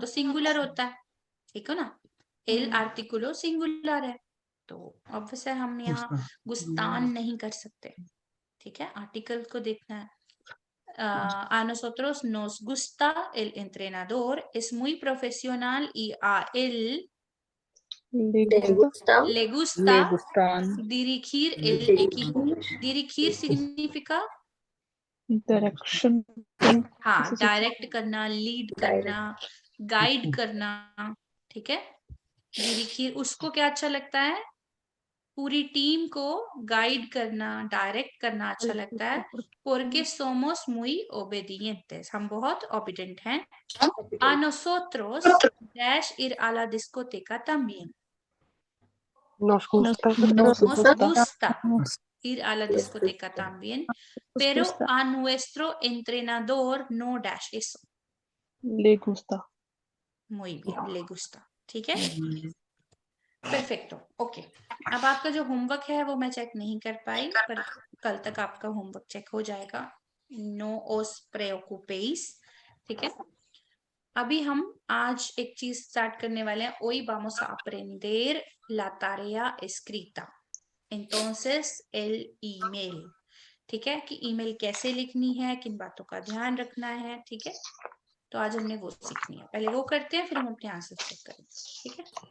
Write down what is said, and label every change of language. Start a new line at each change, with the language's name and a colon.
Hindi: तो सिंगुलर होता है, ठीक है ना, एल आर्टिकुलो सिंगुलर है, तो ऑब्वियस है हम यहाँ
Spanish: गुस्ता
Hindi: गुस्तान नहीं कर सकते, ठीक है, आर्टिकल को देखना है।
Spanish: A nosotros nos gusta el entrenador, es muy profesional y a él ले Le गुस्ता gusta. le Le gusta gustan. dirigir el equipo. Dirigir significa
English: direction
Hindi: हाँ, डायरेक्ट करना, लीड करना, गाइड करना, ठीक है। dirigir उसको क्या अच्छा लगता है, पूरी टीम को गाइड करना, डायरेक्ट करना अच्छा लगता है।
Spanish: porque somos muy obedientes,
Hindi: हम बहुत ओबीडेंट हैं।
Spanish: A nosotros dash ir a la discoteca también. nos gusta Nos gusta. gusta ir a la discoteca también, pero a nuestro entrenador no dash eso. ले गुस्ता Muy bien, le gusta,
Hindi: ठीक है, perfecto, okay. अब आपका जो homework है वो मैं check नहीं कर पाई, पर कल तक आपका होमवर्क चेक हो जाएगा।
Spanish: No os preocupéis,
Hindi: ठीक है। अभी हम आज एक चीज स्टार्ट करने वाले हैं,
Spanish: hoy vamos a aprender la tarea escrita. Entonces el email,
Hindi: ठीक है, कि ईमेल कैसे लिखनी है, किन बातों का ध्यान रखना है, ठीक है। तो आज हमने वो सीखनी है, पहले वो करते हैं फिर हम अपने आंसर चेक करेंगे, ठीक है।